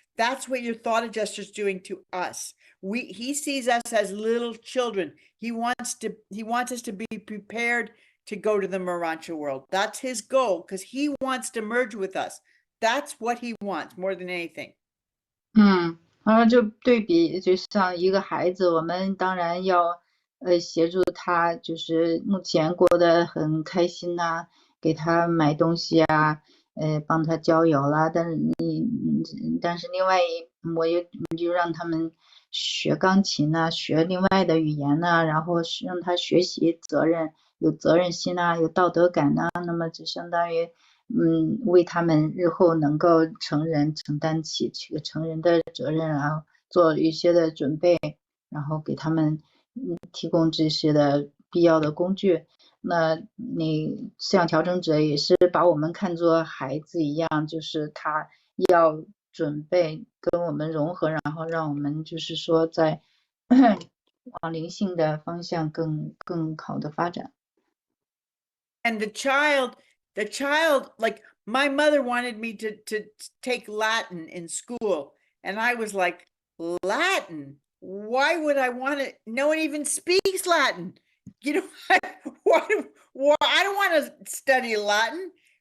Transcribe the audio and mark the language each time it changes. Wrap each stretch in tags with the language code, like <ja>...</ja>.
<en>That's what your thought adjuster is doing to us. He sees us as little children. He wants us to be prepared to go to the Marancha world. That's his goal, because he wants to merge with us. That's what he wants more than anything.</en> <zh>然后就对比，就像一个孩子，我们当然要协助他，就是目前过得很开心呐，给他买东西啊，帮他交友啦。但是另外你就让他们学钢琴呐，学另外的语言呐，然后让他学习责任，有责任心呐，有道德感呐，那么就相当于为他们日后能够成人承担起这个成人的责任，然后做一些的准备，然后给他们提供这些的必要的工具。那你思想调整者也是把我们看作孩子一样，就是他要准备跟我们融合，然后让我们就是说在往灵性的方向更好的发展。</zh> <en>And the child, like my mother wanted me to take Latin in school. And I was like, Latin? Why would I want to? No one even speaks Latin. You know, why I don't want to study Latin.</en>